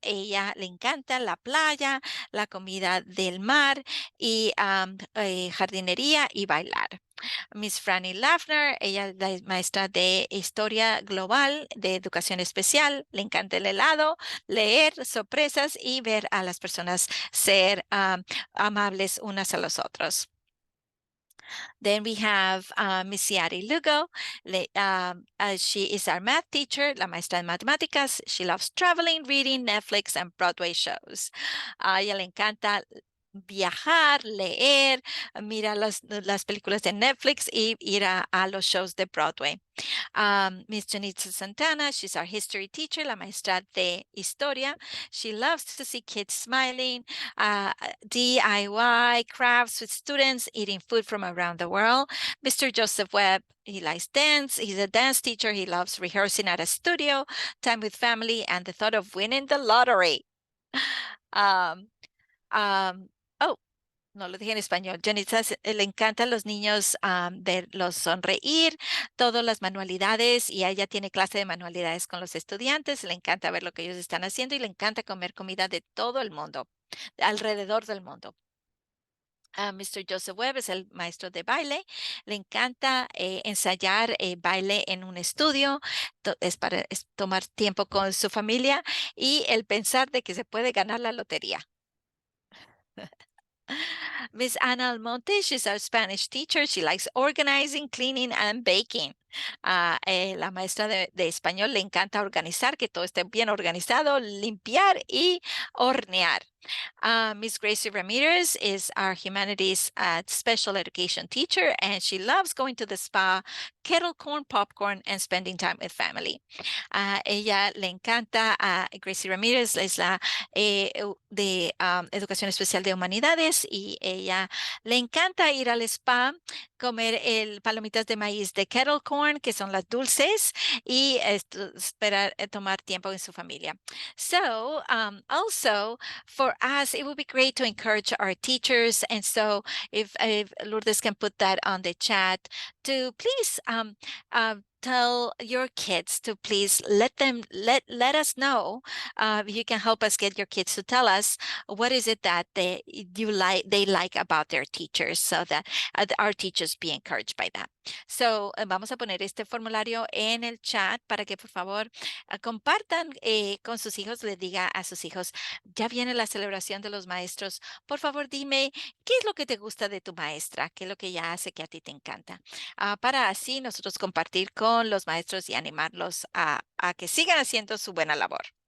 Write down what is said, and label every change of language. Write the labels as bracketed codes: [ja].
[es] Ella le encanta la playa, la comida del mar y jardinería y bailar. Miss Franny Lafner, ella es la maestra de historia global, de educación especial, le encanta el helado, leer sorpresas y ver a las personas ser amables unas a los otros. [en] Then we have Miss Yari Lugo. She is our math teacher, [es] la maestra de matemáticas. [en] She loves traveling, reading, Netflix, and Broadway shows. [es] A ella le encanta viajar, leer, mirar las películas de Netflix y ir a los shows de Broadway. [en] Miss Janitza Santana, she's our history teacher, [es] la maestra de historia. [en] She loves to see kids smiling, DIY crafts with students, eating food from around the world. Mr. Joseph Webb, he likes dance. He's a dance teacher. He loves rehearsing at a studio, time with family, and the thought of winning the lottery. [es] Oh, no lo dije en español. Janitza le encantan los niños verlos sonreír, todas las manualidades, y ella tiene clase de manualidades con los estudiantes. Le encanta ver lo que ellos están haciendo y le encanta comer comida de todo el mundo, alrededor del mundo. Mr. Joseph Webb es el maestro de baile. Le encanta ensayar baile en un estudio. Es para tomar tiempo con su familia y el pensar de que se puede ganar la lotería. [en] Miss Ana Almonte, she's our Spanish teacher. She likes organizing, cleaning, and baking. [es] La maestra de español le encanta organizar, que todo esté bien organizado, limpiar y hornear. [en] Miss Gracie Ramirez is our humanities special education teacher, and she loves going to the spa, kettle corn, popcorn, and spending time with family. [es] Ella le encanta, Gracie Ramirez es la de Educación Especial de Humanidades y ella le encanta ir al spa, comer el palomitas de maíz de kettle corn, que son las dulces, y esperar tomar tiempo en su familia. [en] So, also for us, it would be great to encourage our teachers. And so if Lourdes can put that on the chat to please tell your kids to please let us know. You can help us get your kids to tell us what is it that they like about their teachers, so that our teachers be encouraged by that. [es] So vamos a poner este formulario en el chat para que por favor compartan con sus hijos, les diga a sus hijos, ya viene la celebración de los maestros, por favor dime qué es lo que te gusta de tu maestra, qué es lo que ella hace que a ti te encanta, para así nosotros compartir con los maestros y animarlos a que sigan haciendo su buena labor.